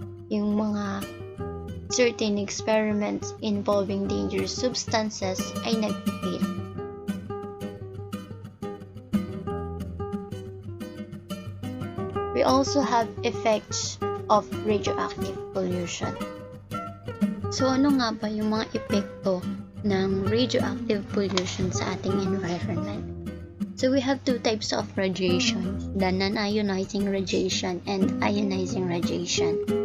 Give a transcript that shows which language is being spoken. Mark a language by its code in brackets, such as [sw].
[tl] Yung mga [en] certain experiments involving dangerous substances [tl] ay nag-fail. [en] We also have effects of radioactive pollution. [tl] So ano nga ba yung mga epekto ng radioactive pollution sa ating environment? [en] So we have two types of radiation, the non-ionizing radiation and ionizing radiation.